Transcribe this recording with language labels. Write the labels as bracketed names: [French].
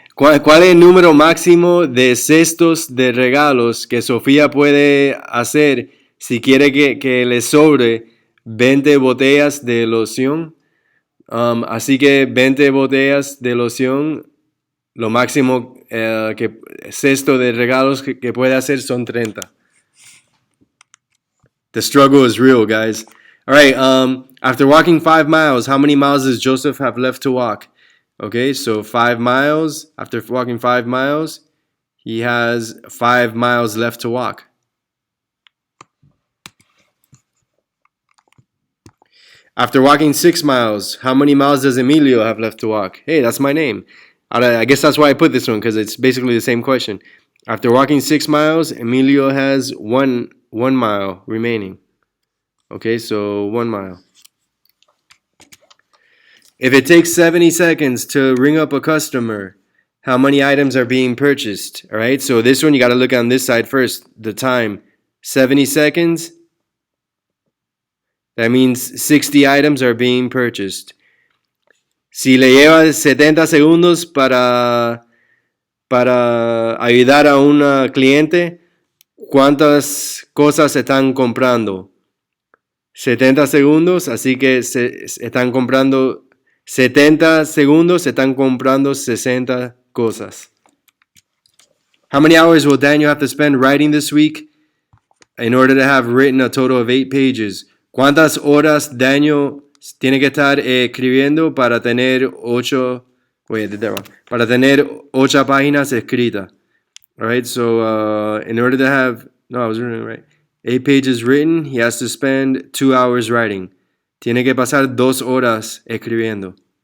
[Spanish] ¿Cuál es el número máximo de cestos de regalos que Sofía puede hacer si quiere que le sobre 20 botellas de loción? Así que 20 botellas de loción, lo máximo que cesto de regalos que puede hacer son 30. [English] The struggle is real, guys. All right, after walking 5 miles, how many miles does Joseph have left to walk? Okay, so 5 miles. After walking 5 miles, he has 5 miles left to walk. After walking 6 miles, how many miles does Emilio have left to walk? Hey, that's my name. I guess that's why I put this one, because it's basically the same question. After walking 6 miles, Emilio has 1 mile remaining. Okay, so 1 mile. If it takes 70 seconds to ring up a customer, how many items are being purchased? All right, so this one you got to look on this side first. The time, 70 seconds. That means 60 items are being purchased. [Spanish] Si le lleva 70 segundos para ayudar a un cliente, ¿cuántas cosas están comprando? 70 segundos, así que están comprando 70 segundos, están comprando 60 cosas. [English] How many hours will Daniel have to spend writing this week in order to have written a total of 8 pages? [Spanish] ¿Cuántas horas Daniel tiene que estar escribiendo para tener 8 páginas escritas? [English] All right, so in order to have, no, I was reading it right. 8 pages written, he has to spend 2 hours writing. [Spanish] Tiene que pasar 2 horas escribiendo.